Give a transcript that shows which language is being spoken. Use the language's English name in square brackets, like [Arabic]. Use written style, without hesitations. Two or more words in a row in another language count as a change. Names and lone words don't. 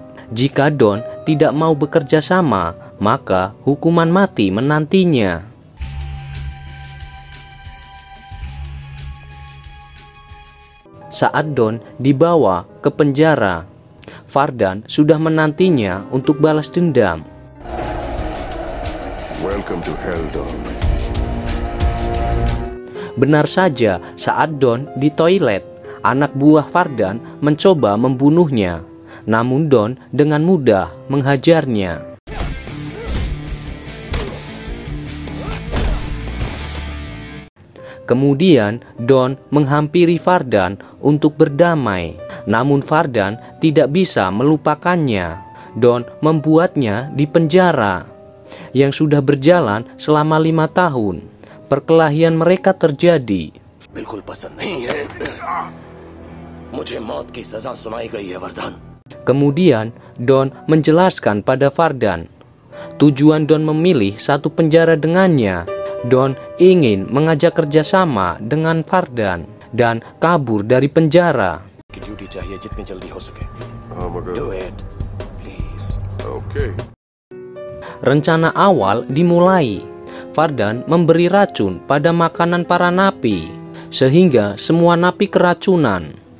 [Indonesian] Jika Don tidak mau bekerja sama, maka hukuman mati menantinya. Saat Don dibawa ke penjara, Vardan sudah menantinya untuk balas dendam. [English] Welcome to hell, Don. [Indonesian] Benar saja, saat Don di toilet, anak buah Vardan mencoba membunuhnya. Namun Don dengan mudah menghajarnya. Kemudian Don menghampiri Vardan untuk berdamai. Namun Vardan tidak bisa melupakannya. Don membuatnya di penjara yang sudah berjalan selama 5 tahun. Perkelahian mereka terjadi. [Hindi] बिल्कुल पसंद नहीं है. मुझे मौत की सजा सुनाई गई है, वरदान. [Indonesian] Kemudian Don menjelaskan pada Vardan. Tujuan Don memilih satu penjara dengannya. Don ingin mengajak kerjasama dengan Vardan dan kabur dari penjara. [Hindi] ड्यूटी चाहिए जितनी जल्दी हो सके. मगर [English] Do it, please. Okay. [Indonesian] Rencana awal dimulai. Vardan memberi racun pada makanan para napi, sehingga semua napi keracunan.